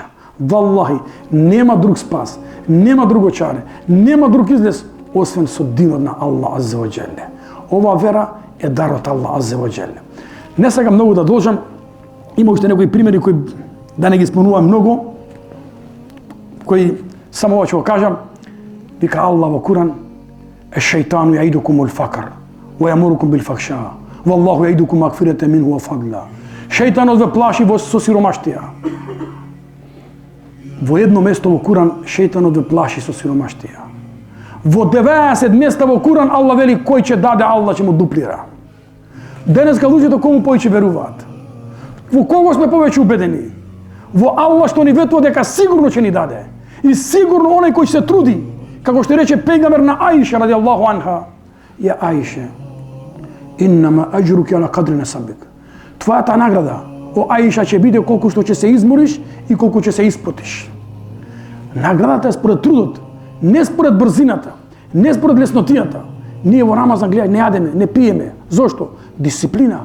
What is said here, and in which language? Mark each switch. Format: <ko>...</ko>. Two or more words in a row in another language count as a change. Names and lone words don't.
<mk>Валлахи, нема друг спас, нема друго чаре, нема друг излез, освен со динот на Аллах</mk> <ar>عز وجل.</ar> <mk>Ова вера е дар од Аллах</mk> <ar>عز وجل.</ar> <mk>Не сакам многу да должам, има уште некои примери кои да не ги спомнувам многу, кои само ова ќе го кажам. Вика Аллах во Куран:</mk> <ar>"الشيطان يعدكم الفقر ويأمركم بالفحشاء والله يعدكم مغفرة منه وفضلا."</ar> <mk>Шејтанот ве плаши со сиромаштија. Во едно место во Куран шејтанот ве плаши со сиромаштија. Во 90 места во Куран Аллах вели кој ќе даде, Аллах ќе му дуплира. Денеска луѓето кому повеќе веруваат? Во кого сме повеќе убедени? Во Аллах што ни ветува дека сигурно ќе ни даде. И сигурно оној кој се труди, како што рече пегамбер на Аиша</mk> <ar>رضي الله عنها:</ar> <mk>"Ја Аиша,</mk> <ar>إنما أجرك على قدر نصبك."</ar> <mk>Твојата награда, о Аиша, ќе биде колку што ќе се измориш и колку ќе се испотиш. Наградата е според трудот, не според брзината, не според леснотијата. Ние во Рамазан гледај не јадеме, не пиеме. Зошто? Дисциплина.</mk>